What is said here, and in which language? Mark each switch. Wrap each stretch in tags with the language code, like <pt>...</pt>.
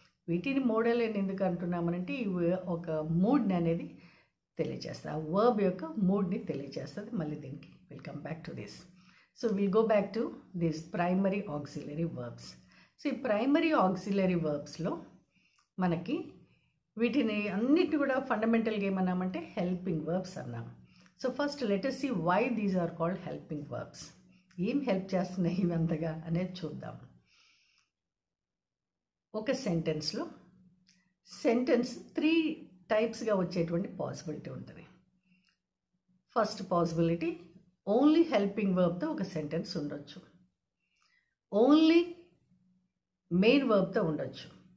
<te>వీటిని మోడల్ అని ఎందుకు అంటున్నామనంటే ఇవి ఒక మూడ్ని అనేది తెలియజేస్తుంది, ఆ వర్బ్ యొక్క మూడ్ని తెలియజేస్తుంది. మళ్ళీ దీనికి</te> <en>Will come back to this. So will go back to this primary auxiliary verbs.</en> <te>So ఈ ప్రైమరీ ఆక్సిలరీ వర్బ్స్లో మనకి వీటిని అన్నిటి కూడా ఫండమెంటల్గా ఏమన్నామంటే హెల్పింగ్ వర్బ్స్ అన్నాం.</te> <en>So first let us see why these are called helping verbs.</en> <te>ఏం హెల్ప్ చేస్తున్నాయి ఇవి అంతగా అనేది చూద్దాం. ఒక సెంటెన్స్లో సెంటెన్స్ 3 టైప్స్గా వచ్చేటువంటి పాసిబిలిటీ ఉంటుంది. ఫస్ట్ పాసిబిలిటీ ఓన్లీ హెల్పింగ్ వర్బ్తో ఒక సెంటెన్స్ ఉండొచ్చు, ఓన్లీ మెయిన్ వర్బ్తో ఉండొచ్చు.</te>